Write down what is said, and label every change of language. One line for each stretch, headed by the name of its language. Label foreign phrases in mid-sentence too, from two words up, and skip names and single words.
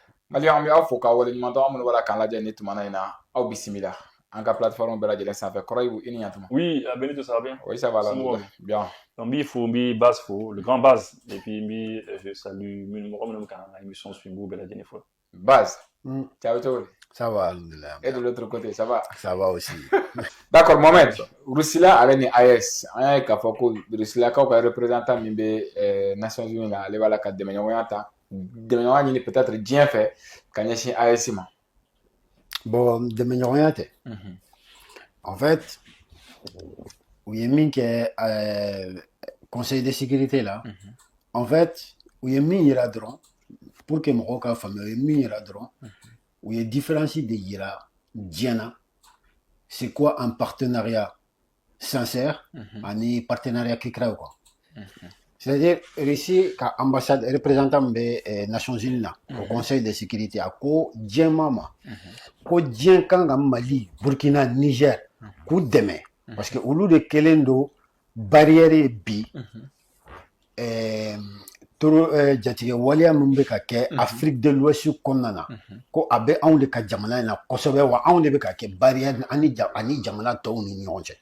Bambara: Mali an bɛ aw fo k'aw waleɲuman dɔn, an minnu b'a la k'an lajɛ ni tumana in na, aw bisimila an ka plateforme bɛɛ lajɛlen sanfɛ. Kɔrɔyibu, i ni ɲantuma.
French: Oui, Benito, ça va bien? Oui, ça va,
Bambara: Somɔgɔw
French: alhamdoulilah. Bien. Donc, Mbi Baz fo, le grand Baz. Et puis, je salue
Bambara: mɔgɔ minnu kan ka émission suivre bɛɛ lajɛlen fo.
French: Baz, ciao, ciao. Ça va, alhamdoulilah. Et de l'autre côté, ça va? Ça va aussi. D'accord,
Bambara: Mohamed. Rusila ale ni AES. An y'a ye k'a fɔ ko Rusilakaw ka représentant min bɛ
French: Nations Unies
Bambara: la, ale b'a la ka dɛmɛɲɔgɔnya ta. Dɛmɛɲɔgɔnya ɲini peut-être diɲɛ fɛ ka ɲɛsin AES ma. Bon, dɛmɛɲɔgɔnya tɛ.
French: En fait,
Bambara: u ye min kɛ
French: Conseil de sécurité
Bambara: là.
French: En fait,
Bambara: u ye min yira dɔrɔn
French: pour que
Bambara: mɔgɔw ka faamuya, u ye min yira dɔrɔn u ye différence de yira diɲɛ na.
French: C'est quoi un partenariat sincère ani partenariat kikiraw quoi. C'est-à-dire,
Bambara: Russie ka ambassade représentant bɛ
French: Nations Unies
Bambara: là,
French: au Conseil de sécurité
Bambara: a ko diɲɛma ma ko diɲɛ kan ka Mali, Burkina, Niger k'u dɛmɛ
French: parce que
Bambara: olu de kɛlen don barrière ye bi jatigɛ waleya min bɛ ka kɛ
French: Afrique de l'Ouest
Bambara: kɔnɔna na ko a bɛ anw de ka jamana in na kosɛbɛ wa anw de bɛ ka kɛ barrière ani jamana tɔw ni ɲɔgɔn cɛ.